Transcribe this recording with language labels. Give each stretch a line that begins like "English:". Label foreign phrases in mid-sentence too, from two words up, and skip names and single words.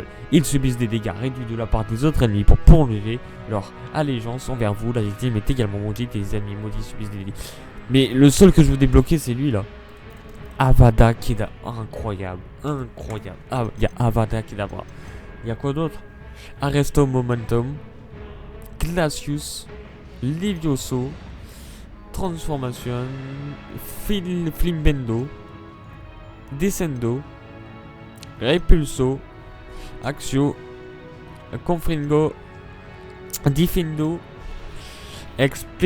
French: Ils subissent des dégâts réduits de la part des autres ennemis pour prolonger leur allégeance envers vous. La victime est également maudite et les ennemis maudits subissent des dégâts. Mais le seul que je veux débloquer, c'est lui là. Avada Kedavra, incroyable, incroyable. Ah, il y a Avada Kedavra. Il y a quoi d'autre? Arresto Momentum, Glacius, Levioso, Transformation, Flimbendo, Descendo, Repulso, Axio, Confringo, Diffindo, Expel.